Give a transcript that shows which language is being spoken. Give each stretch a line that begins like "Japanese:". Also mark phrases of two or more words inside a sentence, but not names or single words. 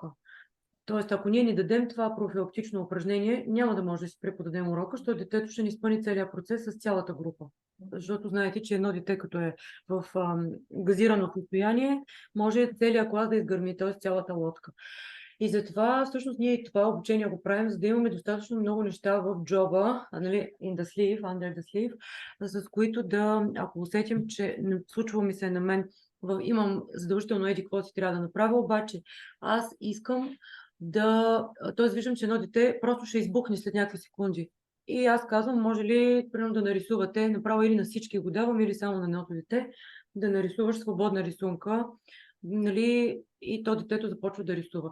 Bulgarian: Тоест, ако ние ни дадем това профилактично упражнение, няма да може да си преподадем урока, защото детето ще ни изпълни целият процес с цялата група. Защото знаете, че едно дете, като е в газирано състояние, може целият клас да изгърми, т.е. цялата лодка. И затова всъщност ние и това обучение го правим, за да имаме достатъчно много неща в джоба, нали,
English: in the sleeve, under the sleeve,
Bulgarian: с които ако усетим, че случва ми се на мен, имам задължително еди какво си трябва да направя, обаче аз искам т.е. виждам, че едно дете просто ще избухне след някакви секунди. И аз казвам, може ли, примерно, да нарисувате, направо или на всички го давам, или само на едното дете, да нарисуваш свободна рисунка, нали, и то детето започва да рисува.